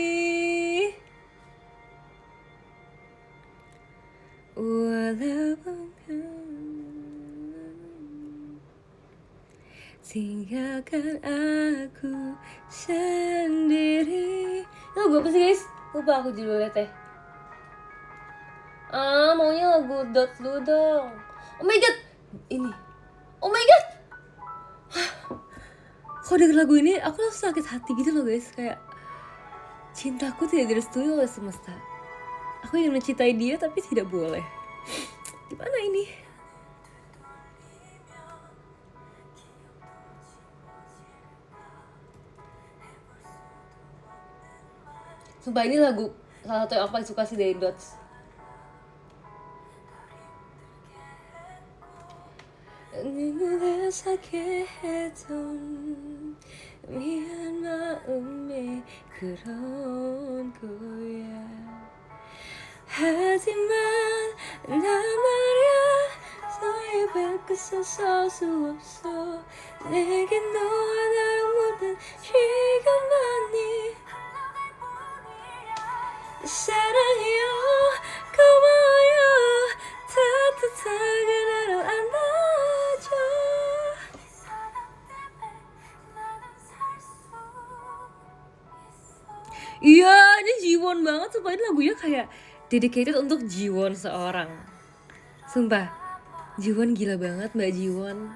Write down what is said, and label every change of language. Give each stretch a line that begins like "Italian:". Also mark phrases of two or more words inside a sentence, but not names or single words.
Indonesian: Walaupun tinggalkan aku sendiri. Lagu apa sih guys? Lupa aku judulnya teh. Maunya lagu Dots dulu dong.
English: Oh my god, ini. Oh my god.
Indonesian: Kalau denger lagu ini aku langsung sakit hati gitu loh guys. Kayak cintaku tidak direstui oleh semesta. Aku ingin mencintai dia tapi tidak boleh. Gimana ini? Sumpah ini lagu salah satu yang aku paling suka sih dari Dots.
Korean: 생각했던 미안 마음에 그런 거야. 하지만 나 말야 너의 발끝에 설 수 없어. 내겐 너와 나의 모든 시간만이 사랑해요 고마워요 따뜻하게 나를 안아줘.
Indonesian: Iya, ini Jiwon banget. Sumpah ini lagunya kayak dedicated untuk Jiwon seorang. Sumpah, Jiwon gila banget Mbak Jiwon.